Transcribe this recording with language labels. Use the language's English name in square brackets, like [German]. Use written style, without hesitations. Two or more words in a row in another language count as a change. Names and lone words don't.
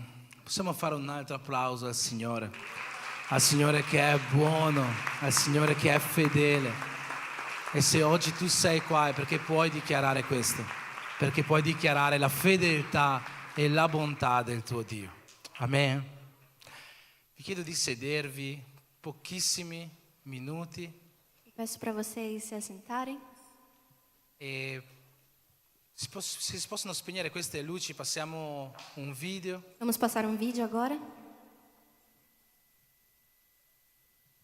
[Italian] Possiamo fare un altro applauso al Signore che è buono, al Signore che è fedele. E se oggi tu sei qua è perché puoi dichiarare questo, perché puoi dichiarare la fedeltà e la bontà del tuo Dio. Amen. Vi chiedo di sedervi pochissimi minuti [Portuguese] Peço para vocês se assentarem. [Italian] e se si possono spegnere queste luci, passiamo un video. [Portuguese] Vamos passar um vídeo agora.